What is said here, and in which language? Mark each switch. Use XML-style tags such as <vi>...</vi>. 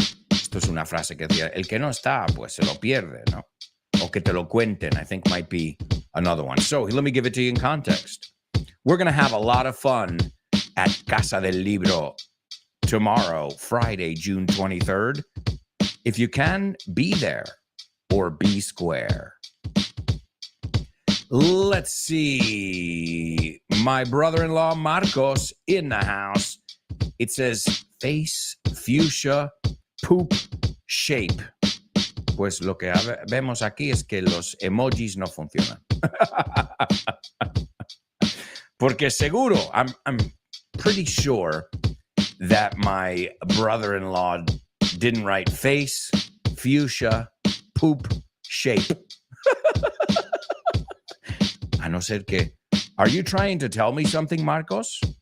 <es>Esto es una frase que decía, el que no está, pues se lo pierde, ¿no? O que te lo cuenten,</es> <en>I think might be another one. So let me give it to you in context. We're going to have a lot of fun at Casa del Libro tomorrow, Friday, June 23rd. If you can, be there or be square. Let's see. My brother-in-law, Marcos, in the house. It says face, fuchsia, poop, shape.</en> <es>Pues lo que vemos aquí es que los emojis no funcionan. Porque seguro,</es> <en>I'm pretty sure that my brother-in-law didn't write face, fuchsia, poop, shape.</en> <es>A no ser que,</es> <en>are you trying to tell me something, Marcos?</en>